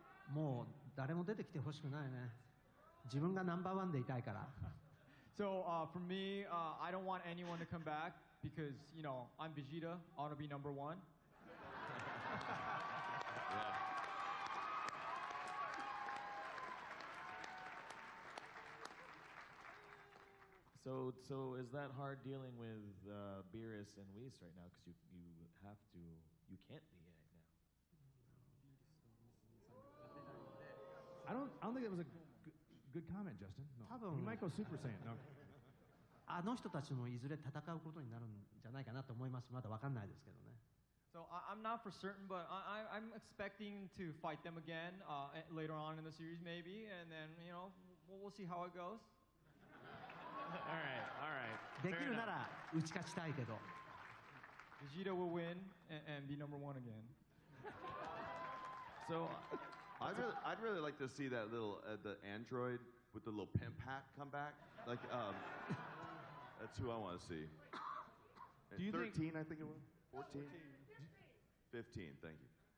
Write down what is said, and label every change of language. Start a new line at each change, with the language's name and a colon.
Japanese: もう誰も出てきてほしくないね。自分がナンバーワンでいたいから。
English: So for me, I don't want anyone to come back because I'm Vegeta. I want to be number one. So is that hard dealing with Beerus and Whis right now? Because you can't be right now. I don't think it was a good comment, Justin. No. He might go Super Saiyan. No.
Japanese: あの人たちもいずれ戦うことになるんじゃないかなと思います。まだわかんないですけどね。
English: So I'm not for certain, but I'm expecting to fight them again later on in the series, maybe, and then we'll see how it goes. All right.
Japanese: できるなら打ち勝ちたいけど。
English: Vegeta will win and be number one again. So I'd really like to see that little the android with the little pimp hat come back. Like that's who I want to see. Do you 13, I think it was. 14. 15. Thank you.